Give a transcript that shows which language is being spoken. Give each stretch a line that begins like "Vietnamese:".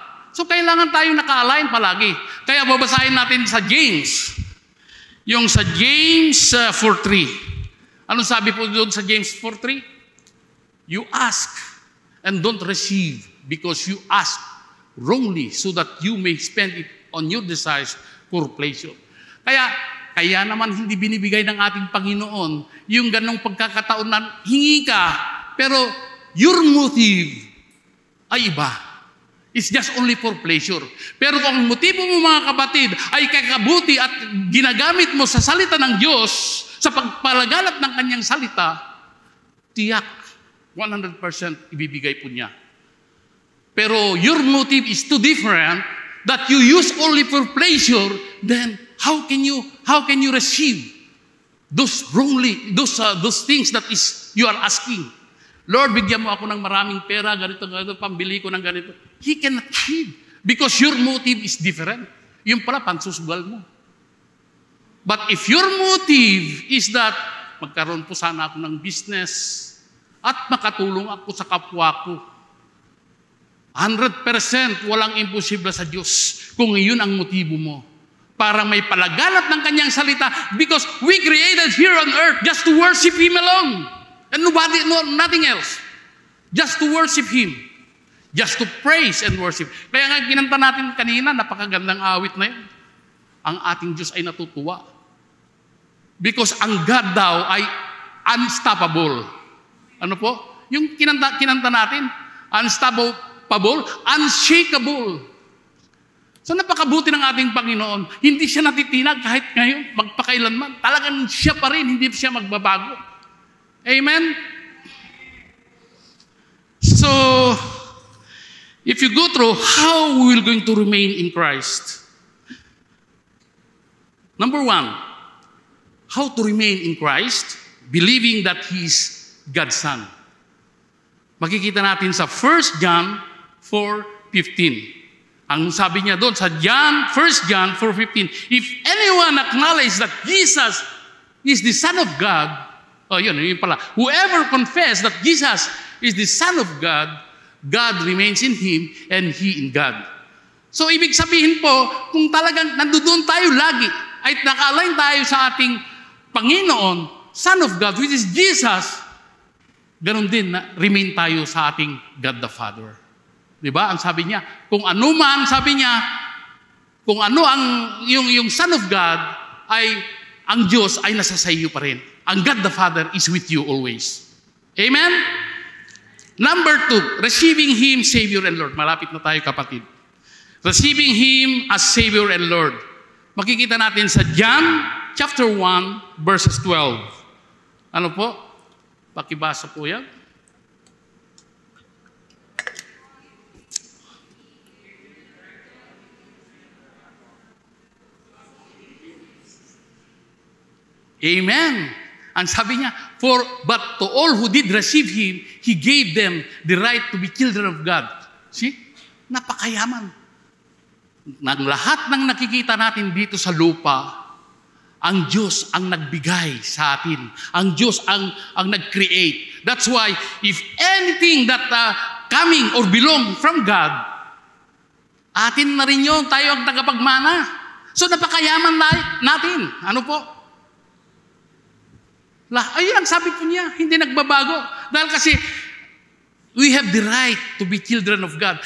Filipino: So kailangan tayong naka-align palagi. Kaya babasahin natin sa James. Yung sa James 4:3. Anong sabi po doon sa James 4:3?
English: You ask and don't receive because you ask wrongly so that you may spend it on your desires for pleasure.
Filipino: Kaya naman hindi binibigay ng ating Panginoon yung ganong pagkakataon na hingi ka, pero
English: your motive
Filipino: ay iba.
English: It's just only for pleasure.
Filipino: Pero kung ang motibo mo mga kapatid ay kakabuti at ginagamit mo sa salita ng Diyos, sa pagpalaganap ng kanyang salita, tiyak, 100% ibibigay po niya.
English: Pero your motive is too different, that you use only for pleasure, then how can you receive those things that is you are asking?
Filipino: Lord, bigyan mo ako ng maraming pera, ganito, pambili ko ng ganito.
English: He cannot achieve because your motive is different.
Filipino: Yung pala, pansusugal mo.
English: But if your motive is that
Filipino: magkaroon po sana ako ng business at makatulong ako sa kapwa ko, 100% walang imposible sa Diyos kung iyon ang motibo mo. Para may palaganap ng kanyang salita
English: because we created here on earth just to worship Him alone. And nothing else. Just to worship Him. Just to praise and worship.
Filipino: Kaya nga kinanta natin kanina, napakagandang awit na yun. Ang ating Diyos ay natutuwa. Because ang God daw ay unstoppable. Ano po? Yung kinanta natin, unstoppable, unshakable. So napakabuti ng ating Panginoon. Hindi siya natitinag kahit ngayon, magpakailanman. Talagang siya pa rin, hindi siya magbabago. Amen?
English: So, if you go through how we will going to remain in Christ. Number one, how to remain in Christ, believing that He is God's Son.
Filipino: Makikita natin sa 1 John 4:15. Ang sabi niya doon sa
English: 1 John 4:15, if anyone acknowledges that Jesus is the Son of God,
Filipino: yun pala,
English: whoever confess that Jesus is the Son of God, God remains in Him and He in God.
Filipino: So ibig sabihin po, kung talagang nandoon tayo lagi, ay naka-align tayo sa ating Panginoon, Son of God, which is Jesus, ganun din na remain tayo sa ating God the Father. Diba? Ang sabi niya, kung ano man, sabi niya, kung ano ang yung Son of God, ay ang Diyos ay nasa sa iyo pa rin.
English: Ang God the Father is with you always. Amen? Number 2, receiving Him, Savior and Lord.
Filipino: Malapit na tayo kapatid.
English: Receiving Him as Savior and Lord.
Filipino: Makikita natin sa John chapter 1, verses 12. Ano po? Pakibasa po yan. Amen. Ang sabi niya,
English: but to all who did receive Him, He gave them the right to be children of God.
Filipino: See? Napakayaman. Ng lahat ng nakikita natin dito sa lupa, ang Diyos ang nagbigay sa atin. Ang Diyos ang nag-create.
English: That's why, if anything that coming or belong from God,
Filipino: atin na rin yun, tayo ang tagapagmana. So napakayaman natin. Ano po? Ayun ang sabi ko niya, hindi nagbabago. Dahil kasi,
English: we have the right to be children of God.